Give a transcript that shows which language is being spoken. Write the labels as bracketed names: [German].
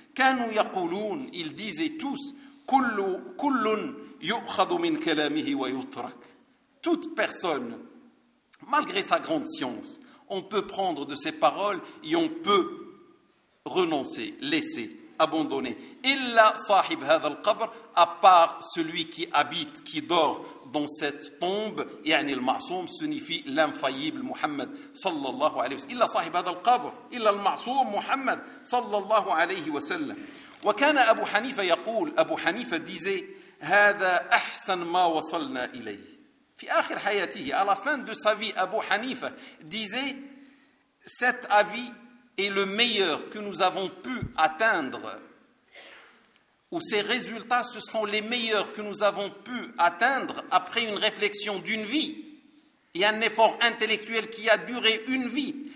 [Arabic] كانوا يقولون, [French] ils disaient tous, [Arabic] كل يؤخذ من كلامه ويترك, [French] toute personne, malgré sa grande science, on peut prendre de ses paroles et on peut renoncer, laisser, abandonner. [Arabic] إلا صاحب هذا القبر, [French] à part celui qui habite, qui dort dans cette tombe, [Arabic] يعني المعصوم [French] signifie l'infaillible [Arabic] Muhammad sallallahu alayhi wa sallam. إلا صاحب هذا القبر, إلا المعصوم Muhammad sallallahu alayhi wa sallam. وكان أبو حنيفة يقول, أبو حنيفة [French] disait, [Arabic] هذا أحسن ما وصلنا إليه. في آخر حياته, [French] à la fin de sa vie, أبو حنيفة disait, cet avis est le meilleur que nous avons pu atteindre. ou ces résultats, ce sont les meilleurs que nous avons pu atteindre après une réflexion d'une vie et un effort intellectuel qui a duré une vie.